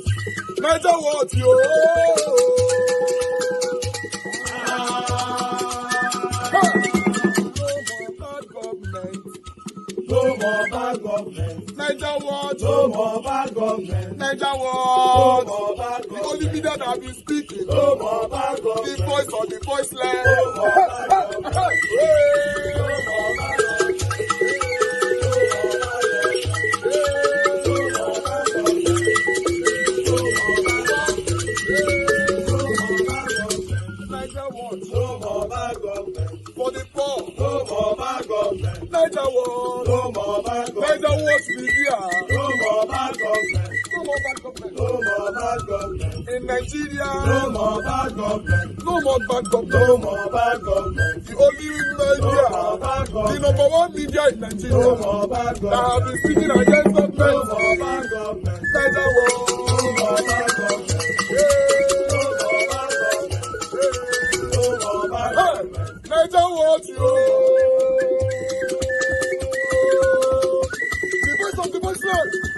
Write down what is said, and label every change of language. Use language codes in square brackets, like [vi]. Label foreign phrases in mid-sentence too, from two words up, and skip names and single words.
[en] Nigeria what, yo? No more bad government. Nigeria what? No more bad government. Nigeria what? No more bad government. The only media that have been speaking. No more bad government. The voice of the voiceless. No more bad government. No more bad government. No more bad government. For the poor. No more bad government. Nigeria what? No more bad government. Nigeria what media. No more bad government. No more bad government. No more bad government. In Nigeria. No more bad government. No more bad government. No more bad government. The only media. No more bad government. The number one media in Nigeria. No more bad government. That have been speaking against government. No more bad government. Nigeria what? No more bad government. Nigeria what, yo? The voice of the voiceless.